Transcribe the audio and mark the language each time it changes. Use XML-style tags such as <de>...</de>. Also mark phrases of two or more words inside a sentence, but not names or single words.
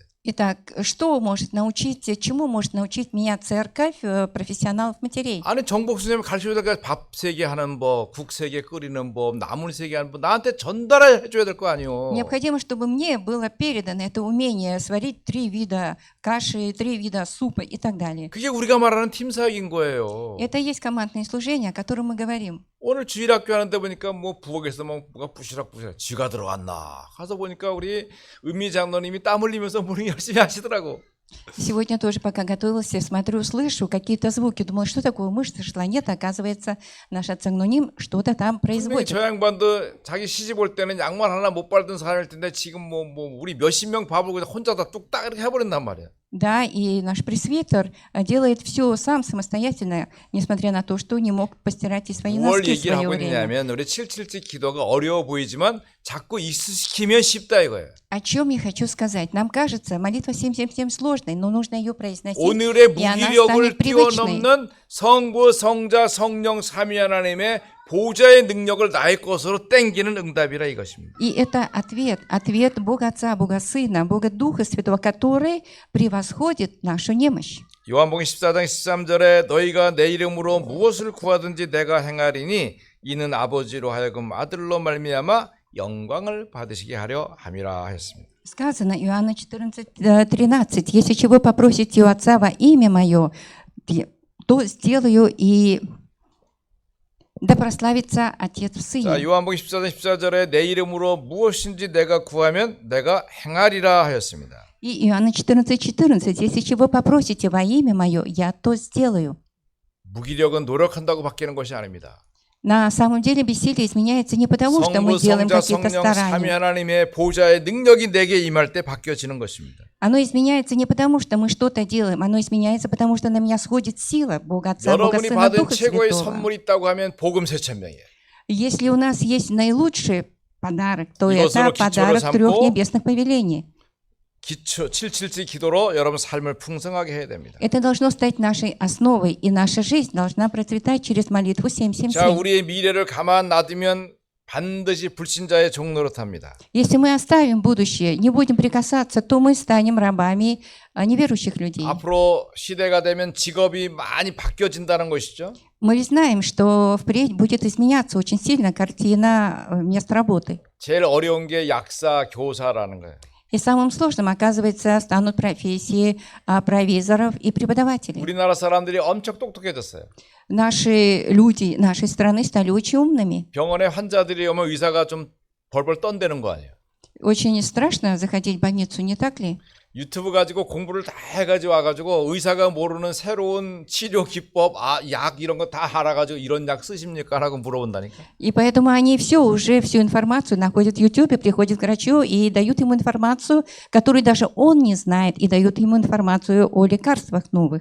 <ru>Итак, что может научить, чему может научить меня церковь профессионалов матерей?</ru> <ko>아니 정복 선생님 가르쳐 줘야 될 밥 세개 하는 법, 국 세개 끓이는 법, 나물 세개 하는 법 나한테 전달해 줘야 될 거 아니에요.</ko> <ru>Необходимо, чтобы мне было передано это умение сварить 3 вида каши, 3 вида супа и так далее.</ru> <ko>그게 우리가 말하는 팀 사역인 거예요.</ko> <ru>Это и есть командное служение, о котором мы говорим.</ru> <ko>오늘 주일학교 하는데 보니까 뭐 부엌에서 뭐가 부시락부시락 쥐가 들어왔나 가서 보니까 우리 은미 장로님이 땀 흘리면서 뭘 열심히 하시더라고.</ko> <ru>Сегодня тоже, пока готовилась, смотрю, слышу какие-то звуки. Думала, что такое, мышь зашла. Нет, оказывается, наш Ацагнуним что-то там</ru> <ko>분명히</ko> <ru>производит.</ru> <ko>저 양반도 자기 시집 올 때는 양말 하나 못 빨던 사람일 텐데 지금 뭐 우리 몇십 명 밥을 그냥 혼자 다 뚝딱 이렇게 해버린단 말이야.</ko> <ru>Да, и наш пресвитер делает все сам, самостоятельно, несмотря на то, что не мог постирать и свои</ru> <ko>뭘</ko> <ru>носки в свое</ru> <ko>얘기하고</ko> <ru>время.</ru> <ko>있냐면 우리 777 기도가 어려워 보이지만 자꾸 익숙시키면 쉽다 이거예요.</ko> <ru>О чем я хочу сказать? Нам кажется, молитва 777 сложной, но нужно ее произносить,</ru> <ko>오늘의</ko> <ru>и она</ru> <ko>무기력을</ko> <ru>станет привычной.</ru> <ko>뛰어넘는 성부, 성자, 성령 삼위 하나님의 보좌의 능력을 나의 것으로 땡기는 응답이라 이것입니다.</ko> <ru>И это ответ Бога Отца, Бога Сына, Бога Духа Святого, который превосходит нашу немощь.</ru> <ko>요한복음 14장 13절에 너희가 내 이름으로 무엇을 구하든지 내가 행하리니 이는 아버지로 하여금 아들로 말미암아 영광을 받으시게 하려 함이라 하였습니다.</ko> <ru>Сказано, Иоанна 14:13, если чего попросите у Отца во имя Мое, то сделаю, и да прославится Отец в</ru> <ko>자,</ko> <ru>Сыне.</ru> <ko>요한복음 14장 14절에 내 이름으로 무엇인지 내가 구하면 내가 행하리라 하였습니다.</ko> <ru>И Иоанна 14:14, если чего попросите во имя Мое, я то сделаю.</ru> <ko>무기력은 노력한다고 바뀌는 것이 아닙니다.</ko> <ru>На самом деле бессилие изменяется не потому, что мы</ru> <ko>성부,</ko> <ru>делаем</ru> <ko>성자,</ko> <ru>какие-то</ru> <ko>성령, 삼위</ko> <ru>старания.</ru> <ko>하나님의 보좌의 능력이 내게 임할 때 바뀌어지는 것입니다.</ko> <ru>Оно изменяется не потому, что мы что-то делаем, оно изменяется потому, что на меня сходит сила Бога Отца, Бога</ru> <ko>여러분이</ko> <ru>Сына,</ru> <ko>받은</ko> <ru>Духа</ru> <ko>최고의</ko> <ru>Святого.</ru> <ko>선물이 있다고 하면 복음 세천명이에요.</ko> <ru>Если у нас есть наилучший подарок, то</ru> <ko>이것으로</ko> <ru>это</ru> <ko>기초를</ko> <ru>подарок</ru> <ko>삼고</ko> <ru>3 небесных повелений.</ru> <ko>기초 777 기도로 여러분 삶을 풍성하게 해야 됩니다.</ko> <ru>Это должно стать нашей основой, и наша жизнь должна процветать через молитву</ru> <ko>자,</ko> <ru>777.</ru> <ko>우리의 미래를 가만 놔두면 반드시 불신자의 종로로 탑니다.</ko> <ru>Если мы оставим будущее, не будем прикасаться, то мы станем рабами неверующих людей.</ru> <ko>앞으로 시대가 되면 직업이 많이 바뀌어진다는 것이죠.</ko> <ru>Мы ведь знаем, что впредь будет изменяться очень сильно картина мест работы.</ru> <ko>제일 어려운 게 약사, 교사라는 거예요.</ko> <ru>И самым сложным, оказывается, станут профессии провизоров и преподавателей.</ru> <ko>우리나라 사람들이 엄청 똑똑해졌어요.</ko> <ru>Наши люди нашей страны стали очень умными.</ru> <ko>병원에 환자들이 오면 의사가 좀 벌벌 떤다는 거 아니에요.</ko> <ru>Очень страшно заходить в больницу, не так ли?</ru> <ko>유튜브 가지고 공부를 다 해가지고 와가지고 의사가 모르는 새로운 치료 기법, 약 이런 거 다 알아가지고 이런 약 쓰십니까? 라고 물어본다니까.</ko> <ru>И поэтому они уже всю информацию находят в YouTube, приходят к врачу и дают ему информацию, которую даже он не знает, и дают ему информацию о лекарствах новых.</ru>